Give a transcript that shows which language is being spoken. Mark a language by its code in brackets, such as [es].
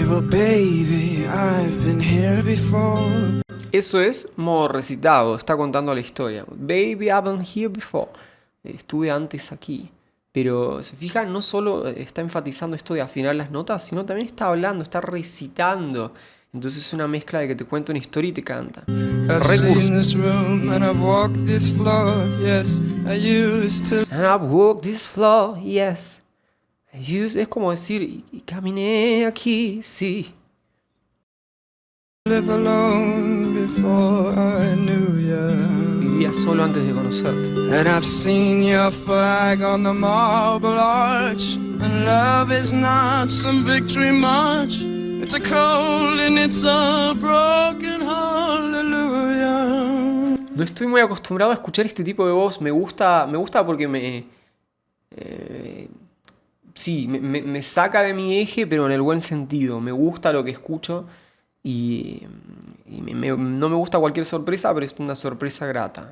[en] Baby, I've been here before. [es] Eso es modo recitado, está contando la historia. [en] Baby, I've been here before. [es] Estuve antes aquí. Pero, ¿se fijan? No solo está enfatizando esto de afinar las notas, sino también está hablando, está recitando. Entonces es una mezcla de que te cuenta una historia y te canta. [en] I've seen this room and I've walked this floor. Yes, I used to. And I've walked this floor, yes. [es] Es como decir, y caminé aquí, sí. [en] Live alone before I knew you. [es] Vivía solo antes de conocerte. [en] And I've seen your flag on the marble arch. And love is not some victory march. It's a cold and it's a broken hallelujah. [es] No estoy muy acostumbrado a escuchar este tipo de voz. Me gusta porque sí, me saca de mi eje, pero en el buen sentido. Me gusta lo que escucho y no me gusta cualquier sorpresa, pero es una sorpresa grata.